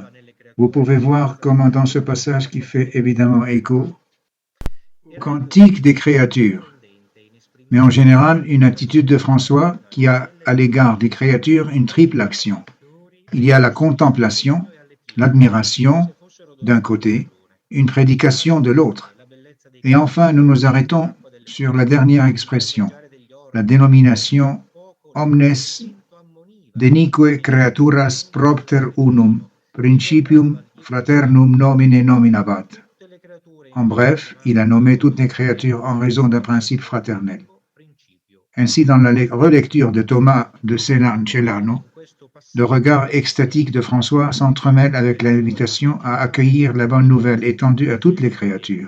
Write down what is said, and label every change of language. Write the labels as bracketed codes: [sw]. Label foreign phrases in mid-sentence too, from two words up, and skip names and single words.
[fr] Vous pouvez voir comment dans ce passage qui fait évidemment écho au cantique des créatures, mais en général une attitude de François qui a à l'égard des créatures une triple action. Il y a la contemplation, l'admiration d'un côté, une prédication de l'autre. Et enfin, nous nous arrêtons sur la dernière expression, la dénomination [la] omnes denique creaturas propter unum, principium fraternum nomine nominabat. [fr] En bref, il a nommé toutes les créatures en raison d'un principe fraternel. Ainsi, dans la relecture de Thomas de Celano, le regard extatique de François s'entremêle avec l'invitation à accueillir la bonne nouvelle étendue à toutes les créatures.